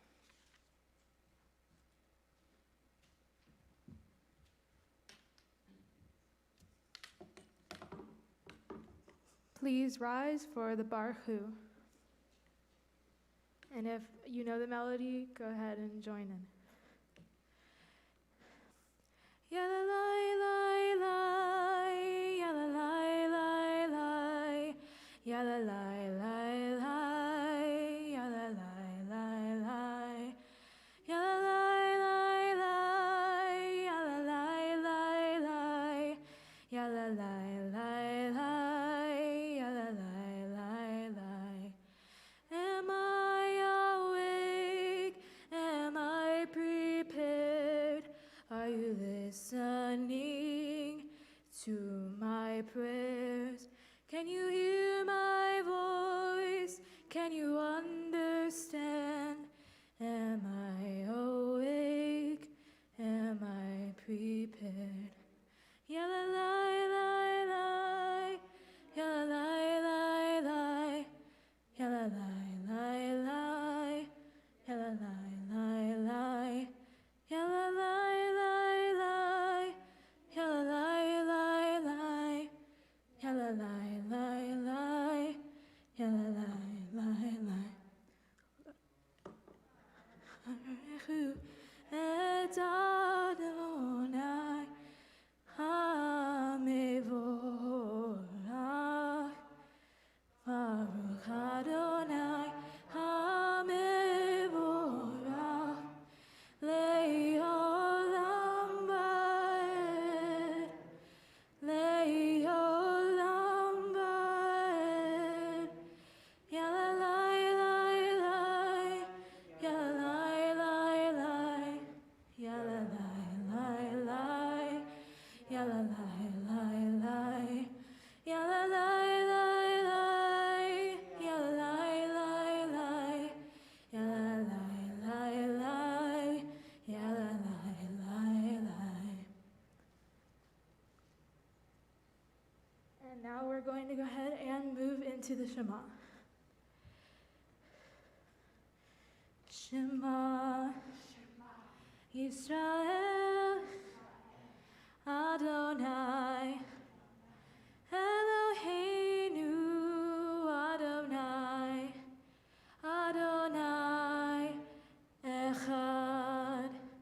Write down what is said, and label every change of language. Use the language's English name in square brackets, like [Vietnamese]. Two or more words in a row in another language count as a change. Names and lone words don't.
[English] Please rise for the Barhu. And if you know the melody, go ahead and join in. Yalalai lai lai, yalalai lai lai, yalalai lai lai, yalalai lai lai, yalalai lai lai, yalalai lai lai, yalalai lai lai, yalalai lai lai. Am I awake? Am I prepared? Are you listening to my prayers? Can you hear my voice? Can you understand? Am I awake? Am I prepared? Yalalai lai lai, yalalai lai lai, yalalai lai lai, yalalai lai lai, yalalai lai lai, yalalai lai lai, yalalai lai lai, yalalai lai lai. [Hebrew] ברוך את אדוני המבורך. ברוך אדוני המבורך לעולם ועד, לעולם ועד. Yalalai lai lai, yalalai lai lai, yalalai lai lai, yalalai lai lai, yalalai lai lai, yalalai lai lai, yalalai lai lai, yalalai lai lai. [English] And now we're going to go ahead and move into the Shema. [Hebrew] שמע ישראל אדוני אלוהינו אדוני אדוני אחד.